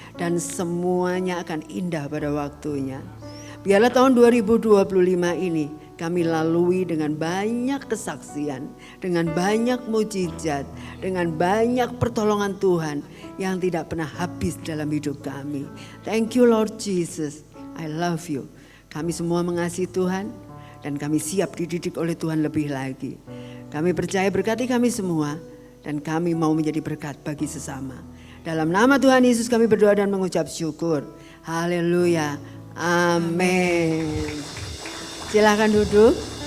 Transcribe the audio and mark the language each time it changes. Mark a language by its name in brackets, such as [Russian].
[Indonesian] Dan semuanya akan indah pada waktunya. Biarlah tahun 2025 ini kami lalui dengan banyak kesaksian, dengan banyak mujizat, dengan banyak pertolongan Tuhan yang tidak pernah habis dalam hidup kami. [English] Thank you Lord Jesus, I love you. [Indonesian] Kami semua mengasihi Tuhan dan kami siap dididik oleh Tuhan lebih lagi. Kami percaya berkati kami semua dan kami mau menjadi berkat bagi sesama. Dalam nama Tuhan Yesus kami berdoa dan mengucap syukur. Haleluya, amin. Silakan duduk.